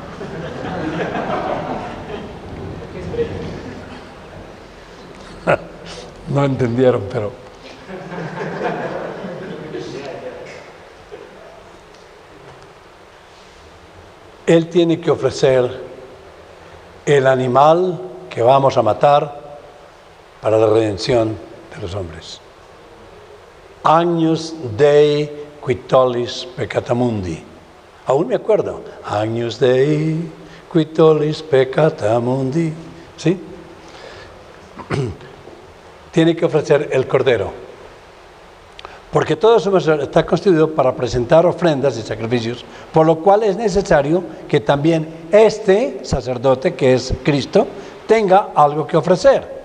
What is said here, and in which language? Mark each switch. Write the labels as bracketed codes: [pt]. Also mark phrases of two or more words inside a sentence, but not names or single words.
[es] no entendieron, pero Él tiene que ofrecer el animal que vamos a matar para la redención de los hombres. [la] Agnus Dei qui tollis peccata mundi. [es] Aún me acuerdo. [la] Agnus Dei qui tollis peccata mundi. [es] ¿Sí? Tiene que ofrecer el cordero. Porque todo eso está constituido para presentar ofrendas y sacrificios, por lo cual es necesario que también este sacerdote, que es Cristo, tenga algo que ofrecer.